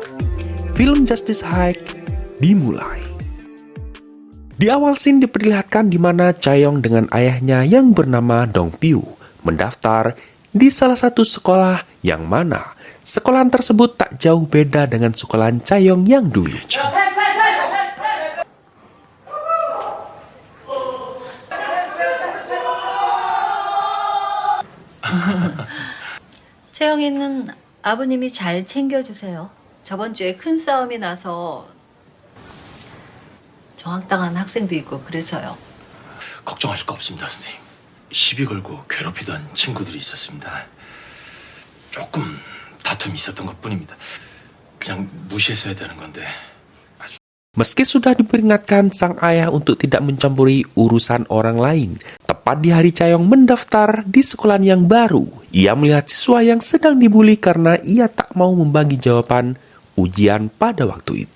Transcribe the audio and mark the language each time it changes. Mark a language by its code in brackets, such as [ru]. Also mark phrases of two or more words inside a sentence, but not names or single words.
[id] Film Justice Hike dimulai. Di awal scene diperlihatkan di mana Chaeyoung dengan ayahnya yang bernama Dongpyu mendaftar di salah satu sekolah, yang mana sekolahan tersebut tak jauh beda dengan sekolahan Chaeyoung yang dulu. [ko] 채영이는 아버님이 잘 챙겨주세요. 저번 주에 큰 싸움이 나서 정학당한 학생도 있고 그래서요. 걱정하실 거 없습니다, 선생님. 시비 걸고 괴롭히던 친구들이 있었습니다. 조금 다툼이 있었던 것뿐입니다. 그냥 무시했어야 되는 건데. [id] Meski sudah diperingatkan sang ayah untuk tidak mencampuri urusan orang lain, tepat di hari Chaeyoung mendaftar di sekolah yang baru, ia melihat siswa yang sedang dibuli karena ia tak mau membagi jawaban ujian pada waktu itu.